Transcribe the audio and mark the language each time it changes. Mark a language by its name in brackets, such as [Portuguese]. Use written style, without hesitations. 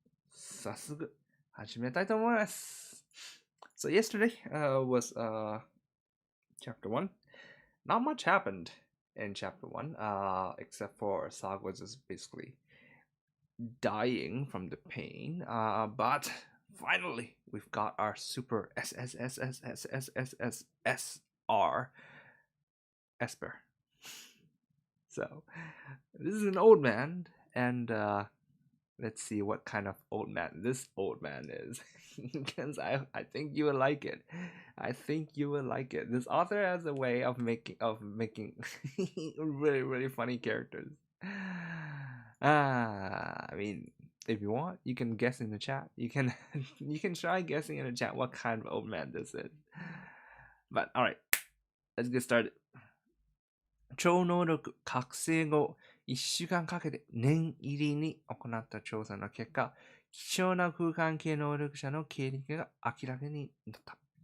[Japanese] 早速始めたいと思います。 [English] So yesterday was chapter 1. Not much happened in chapter 1, except for Sag was just basically dying from the pain. But finally, we've got our super SSR Esper. So this is an old man, and let's see what kind of old man this old man is, because I think you will like it. I think you will like it. This author has a way of making really funny characters. I mean, if you want, you can guess in the chat. You can try guessing in the chat what kind of old man this is. But all right, let's get started. [Japanese] 超能力覚醒後1週間かけて念入りに行った調査の結果、貴重な空間系能力者の経歴が明らかになった。